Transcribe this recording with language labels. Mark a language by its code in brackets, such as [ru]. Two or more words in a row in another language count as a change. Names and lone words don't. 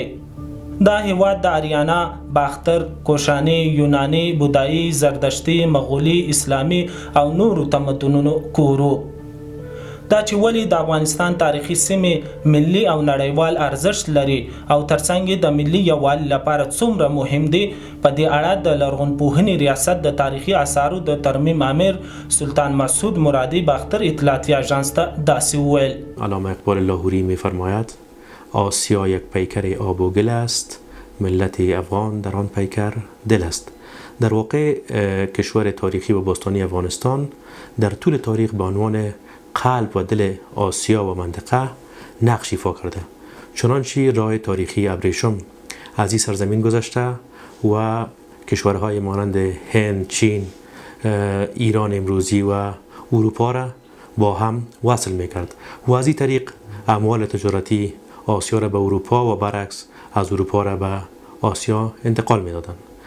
[ps] دا هېواد د آریانا، باختر، کوشاني، یوناني، بودایي، زردشتي، مغولي، اسلامي او نورو تمدنونو کورو. دا چې ولې د افغانستان تاریخي سیمې ملي او نړیوال ارزښت لري او ترڅنګ د ملي یووالي لپاره څومره مهم دي، په دې اړه د لرغونپوهنې ریاست د تاریخي آثارو د ترمیم امیر سلطان مسعود مرادی باختر اطلاعاتی آژانس ته داسې وویل: [fa] علامه اقبال لاهوری می‌فرماید آسیا یک پیکر آب و گل است، ملت افغان در آن پیکر دل است. در واقع کشور تاریخی و باستانی افغانستان در طول تاریخ به عنوان قلب و دل آسیا و منطقه نقش ایفا کرده، چنانچه راه تاریخی ابریشم از این سرزمین گذشته و کشورهای مانند هند، چین، ایران امروزی و اروپا را با هم وصل میکرد و از این طریق اموال تجارتی آسیا را به اروپا و برعکس از اروپا را به آسیا انتقال میدادند.